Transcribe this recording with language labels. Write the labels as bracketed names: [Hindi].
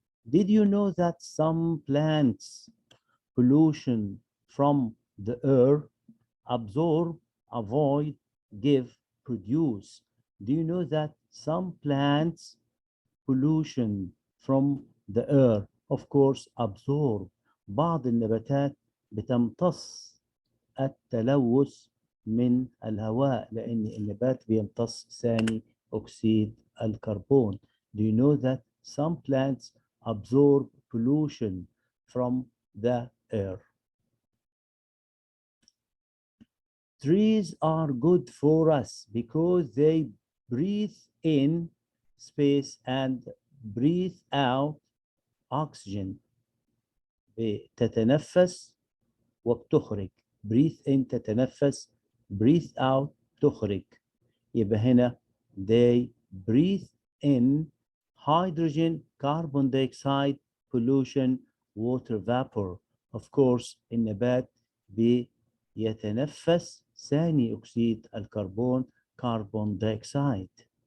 [English] Did you know that some plants pollution from the air? Absorb, avoid, give, produce. Do you know that some plants pollution from the air. Of course, absorb. [Arabic] بعض النباتات بتمتص التلوث من الهواء لأن النبات بيمتص ثاني أكسيد الكربون. [English] Do you know that some plants absorb pollution from the air? Trees are good for us because they breathe in space and breathe out oxygen. [Arabic] تتنفس وبتخرج. [English] breathe in [Arabic] تتنفس، [English] breathe out [Arabic] تخرج. يبقى هنا [English] they breathe in hydrogen, carbon dioxide, pollution, water vapor. Of course [Arabic] النبات بيتنفس ثاني أكسيد الكربون [English] carbon dioxide.